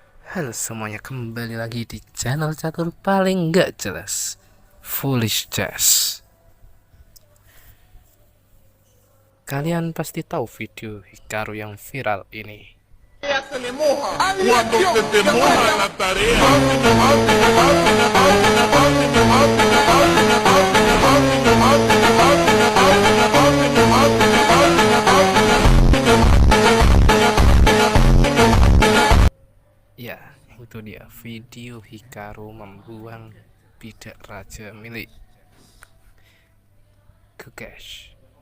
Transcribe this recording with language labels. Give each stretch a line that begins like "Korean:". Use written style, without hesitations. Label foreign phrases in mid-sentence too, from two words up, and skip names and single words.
Indonesian: Halo semuanya, kembali lagi di channel catur paling nggak jelas, Foolish Chess. Kalian pasti tahu video Hikaru yang viral ini.
Spanish: Cuando se te moja la tarea.
Indonesian: Ya, itu dia video Hikaru membuang bidak raja milik Gugesh.